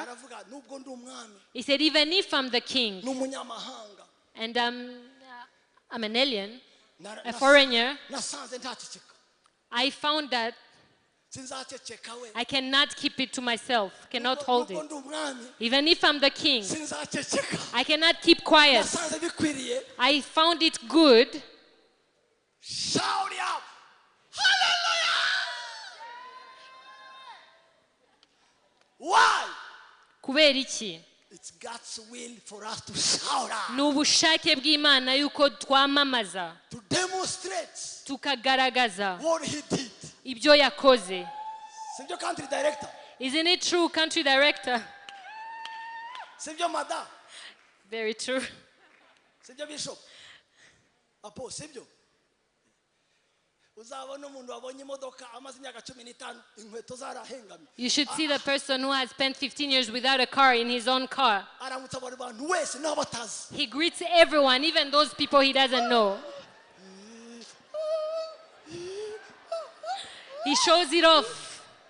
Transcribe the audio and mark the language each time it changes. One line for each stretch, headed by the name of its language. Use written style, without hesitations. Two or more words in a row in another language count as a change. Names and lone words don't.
English: He said, even if I'm the king and I'm an alien, a foreigner, I found that I cannot keep it to myself, cannot hold it. Even if I'm the king, I cannot keep quiet. I found it good. Shout out. Hallelujah! Why?
Kinyarwanda: Kubera iki?
English: It's God's will for us to shout out.
Kinyarwanda: Ni ubushake bw'Imana yuko twamamaza,
English: To demonstrate
Kinyarwanda: tukagaragaza
English: what he did.
Kinyarwanda: ibyo yakoze. Sibyo
English: country director. Isn't it true, country director?
Kinyarwanda: Sibyo madam.
English: Very true.
Kinyarwanda: Sibyo bishop. Apo sibyo.
English: You should see the person who has spent 15 years without a car in his own car. He greets everyone, even those people he doesn't know. He shows it off.